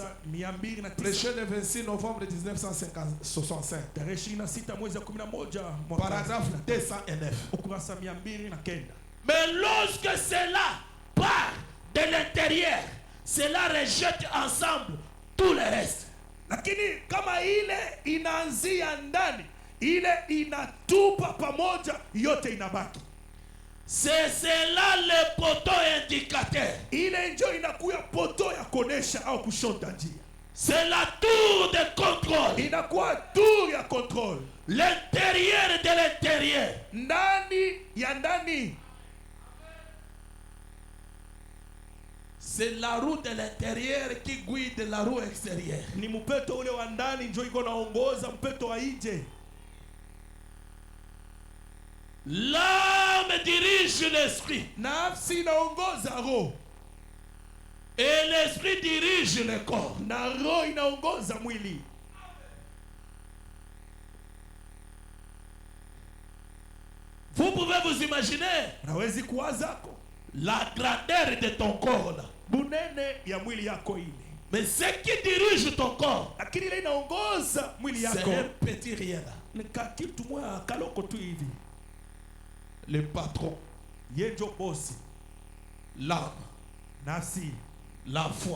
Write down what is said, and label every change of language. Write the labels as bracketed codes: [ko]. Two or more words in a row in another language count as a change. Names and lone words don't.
[fr] Prêché le 26 novembre 1965. Paragraphe 209. Mais lorsque cela part de l'intérieur, cela rejette ensemble tout le reste. [sw] Lakini kama ile inaanzia ndani, ile inatupa pamoja, yote inabaki. [fr] C'est cela le poteau indicateur. [sw] Ile ndio inakuwa poteau ya kuonesha au kushota njia. [fr] C'est la tour de contrôle. [sw] Inakuwa tour ya contrôle. [fr] L'intérieur de l'intérieur. [sw] Ndani ya ndani. [fr] C'est la roue de l'intérieur qui guide la roue extérieure. [sw] Ni mpeto ule wa ndani ndio iko naongoza mpeto wa nje. [fr] L'âme dirige l'esprit. [sw] Nafsi inaongoza roho. [fr] Et l'esprit dirige le corps. [sw] Na roho inaongoza mwili. [fr] Vous pouvez vous imaginer [sw] nawezi kuwazako [fr] la grandeur de ton corps là. [sw] Bunene ya mwili yako ile. [fr] Mais ce qui dirige ton corps, [sw] lakini ile inaongoza mwili yako, [fr] c'est un petit rien là. [sw] Ni kitu moja kaloko tu hivi. [fr] Le patron, [sw] yenjo bosi, [fr] l'âme, [sw] nafsi, [fr] la foi,